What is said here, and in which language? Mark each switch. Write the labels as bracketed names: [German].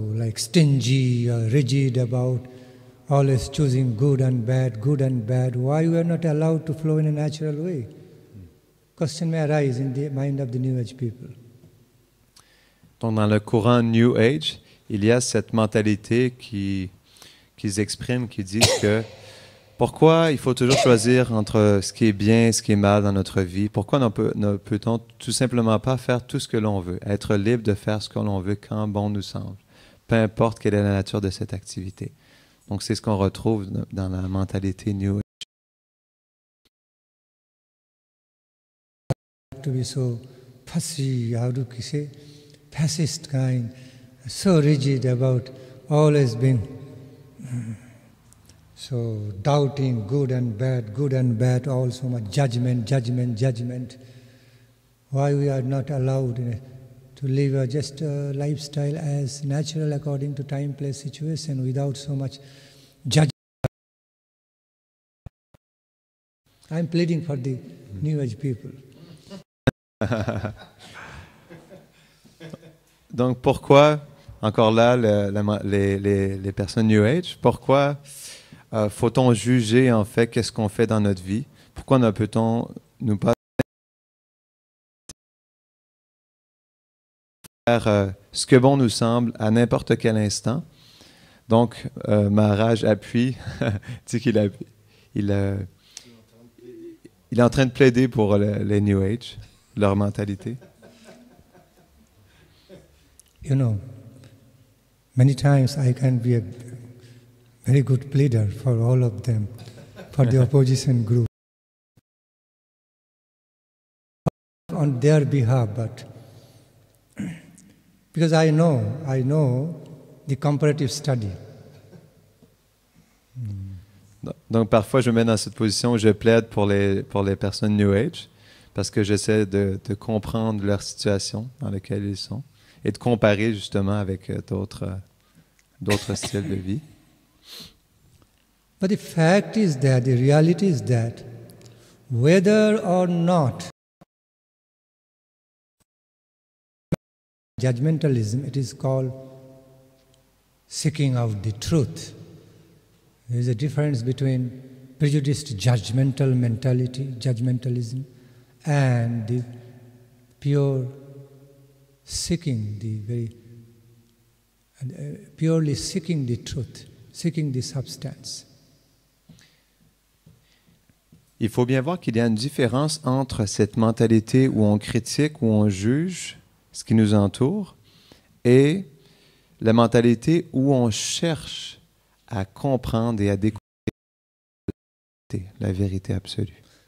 [English] like stingy or rigid about always choosing good and bad, why we are not allowed to flow in a natural way? Question may arise in the mind of the New Age people. [French] Donc, dans le courant New Age, il y a cette mentalité qu'ils expriment, qui disent que pourquoi il faut toujours choisir entre ce qui est bien et ce qui est mal dans notre vie? Pourquoi ne peut-on tout simplement pas faire tout ce que l'on veut, être libre de faire ce que l'on veut quand bon nous semble, peu importe quelle est la nature de cette activité? Donc, c'est ce qu'on retrouve dans la mentalité New Age. [English] To be so fussy, how do you say, fascist kind, so rigid about always being so doubting good and bad, all so much judgment. Why we are not allowed to live just a lifestyle as natural according to time, place, situation, without so much judgment. I'm pleading for the New Age people. [French] Donc, pourquoi, encore là, les personnes New Age, pourquoi faut-on juger, en fait, qu'est-ce qu'on fait dans notre vie? Pourquoi ne peut-on nous pas faire ce que bon nous semble à n'importe quel instant? Donc, Maharaj appuie, dit qu'il est en train de plaider pour les New Age, leur mentalité. [English] You know, many times I can be a very good pleader for all of them, for the opposition group, on their behalf, but because I know the comparative study. [French] Donc parfois je me mets dans cette position où je plaide pour les personnes New Age parce que j'essaie de comprendre leur situation dans laquelle ils sont et de comparer justement avec d'autres styles de vie. [English] But the fact is that, the reality is that, whether or not judgmentalism, it is called seeking out the truth. There is a difference between prejudiced judgmental mentality, judgmentalism, and the pure seeking, purely seeking the truth, seeking the substance. [French] Il faut bien voir qu'il y a une différence entre cette mentalité où on critique, où on juge ce qui nous entoure, et la mentalité où on cherche à comprendre et à découvrir la vérité absolue.